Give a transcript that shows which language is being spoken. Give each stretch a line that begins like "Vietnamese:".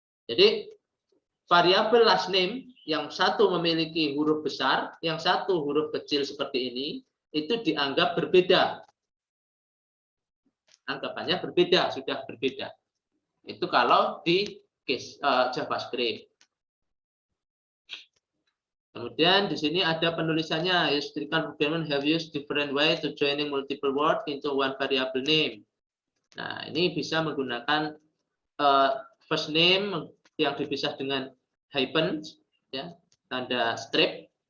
Indonesian: Jadi variabel last name yang satu memiliki huruf besar, yang satu huruf kecil seperti ini, itu dianggap berbeda. Anggapannya berbeda, sudah berbeda. Itu kalau di case JavaScript. Kemudian di sini ada penulisannya.
English: Historical programmers have used different way to joining multiple word into one variable name.
Indonesian: Nah, ini bisa menggunakan first name yang dipisah dengan hyphen, ya, tanda strip.